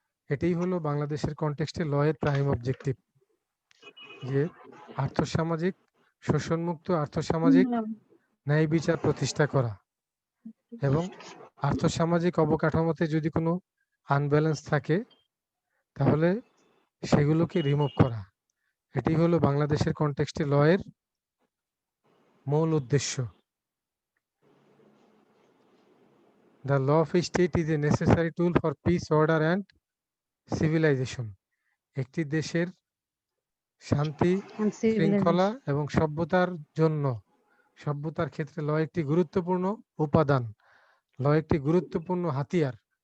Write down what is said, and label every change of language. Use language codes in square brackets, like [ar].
[bn] এটাই হলো বাংলাদেশের কনটেক্সটে লয়ের প্রাইম অবজেক্টিভ, যে আর্থসামাজিক শোষণমুক্ত আর্থসামাজিক ন্যায় বিচার প্রতিষ্ঠা করা এবং আর্থসামাজিক অবকাঠামোতে যদি কোনো আনব্যালেন্স থাকে তাহলে সেগুলোকে রিমুভ করা। এটি হলো বাংলাদেশের কনটেক্সটে লয়ের মূল উদ্দেশ্য। [en] The law of a state is a necessary tool for peace, order and civilization. [bn] একটি দেশের শান্তি, [en] and [bn] শৃঙ্খলা [en] civilization. [bn] এবং সভ্যতার জন্য, সভ্যতার ক্ষেত্রে ল একটি গুরুত্বপূর্ণ উপাদান, ল একটি গুরুত্বপূর্ণ হাতিয়ার।